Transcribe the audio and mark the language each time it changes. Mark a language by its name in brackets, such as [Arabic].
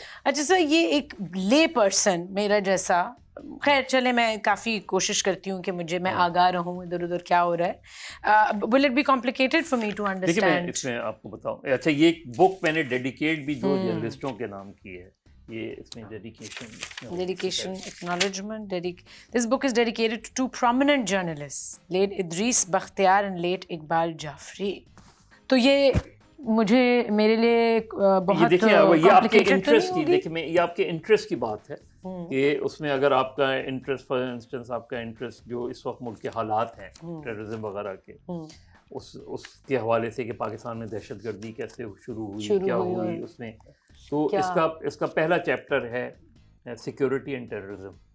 [Urdu] اچھا سر, یہ ایک لے پرسن میرا جیسا, خیر چلے میں کافی کوشش کرتی ہوں کہ میں آگاہ رہوں ادھر ادھر کیا ہو رہا ہے. [English] Will it be complicated for me to understand? [Urdu] اس میں آپ کو بتاؤں, اچھا یہ بک میں نے ڈیڈیکیٹ بھی جو جرنلسٹوں کے نام کی ہے, یہ اس میں [English] dedication, acknowledgement. This book is dedicated to 2 prominent journalists, late Idris Bakhtiar and late Iqbal Jafri. [Urdu] تو یہ مجھے میرے لیے بہت یہ آپ کے انٹرسٹ کی, دیکھیں یہ آپ کے انٹرسٹ کی بات ہے کہ اس میں اگر آپ کا انٹرسٹ, فار انسٹنس آپ کا انٹرسٹ جو اس وقت ملک کے حالات ہیں ٹیررزم وغیرہ کے, اس کے حوالے سے کہ پاکستان میں دہشت گردی کیسے شروع ہوئی, کیا ہوئی اس میں, تو اس کا پہلا چیپٹر ہے سیکورٹی اینڈ ٹیررزم.